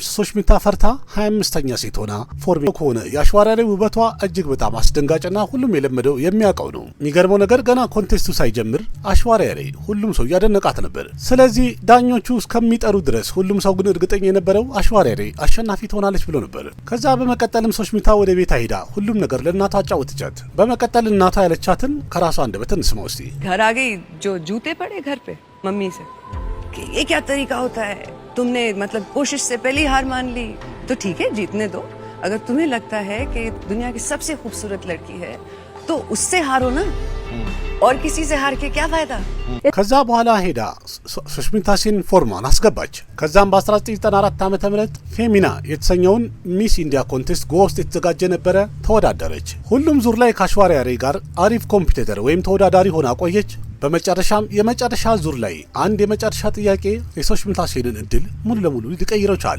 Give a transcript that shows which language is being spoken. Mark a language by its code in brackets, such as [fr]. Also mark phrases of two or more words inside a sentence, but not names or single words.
[am] ሶስሚታ ፈርታ 25ኛ ሴት ሆና ፎርሜ ከሆነ የአሽዋሪያሬ ውበቷ እጅግ በጣም አስደንጋጭና ሁሉም የለመደው የሚያውቀው ነው። የሚገርመው ነገር ገና ኮንቴስቱ ሳይጀምር አሽዋሪያሬ ሁሉም ሰው ያደነቃት ነበር። ስለዚህ ዳኞቹ እስከሚጠሩ ድረስ ሁሉም ሰው ግን እርግጠኛ የነበረው አሽዋሪያሬ አሸናፊ ትሆናለች ብሎ ነበር። ከዛ በመቀጠልም ሶስሚታ ወደ ቤት ሄዳ ሁሉም ነገር ለእናቷ አጫወተቻት። በመቀጠል እናቷ ያለቻትን ከራሷ አንደበት እንስማው እስቲ። [hi] घर आ गई जो जूते पड़े घर पे मम्मी से कि ये क्या तरीका होता है, तुमने मतलब कोशिश से पहले ही हार मान ली, तो ठीक है जीतने दो, अगर तुम्हें लगता है कि दुनिया की सबसे खूबसूरत लड़की है तो उससे हारो ना, और किसी से हार के क्या फायदा। [am] ከዛ በኋላ ሄዳ ሶስሚታ ሴን ፎርማን አስገባች። ከዛም በ1994 ዓመተ ምህረት ፌሚና የተሰኘውን ሚስ ኢንዲያ ኮንቴስት ጎ ውስጥ የተዘጋጀ ነበረ። ተወዳደረች። ሁሉም ዙር ላይ ከአሽዋሪያሬ ጋር አሪፍ ኮምፒቲተር ወይም ተወዳዳሪ ሆና ቆየች። በመጨረሻም የመጨረሻ ዙር ላይ አንድ የመጨረሻ ጥያቄ የሶስሚታ ሴንን እድል ሙሉ ለሙሉ ሊቀይረው ቻለ።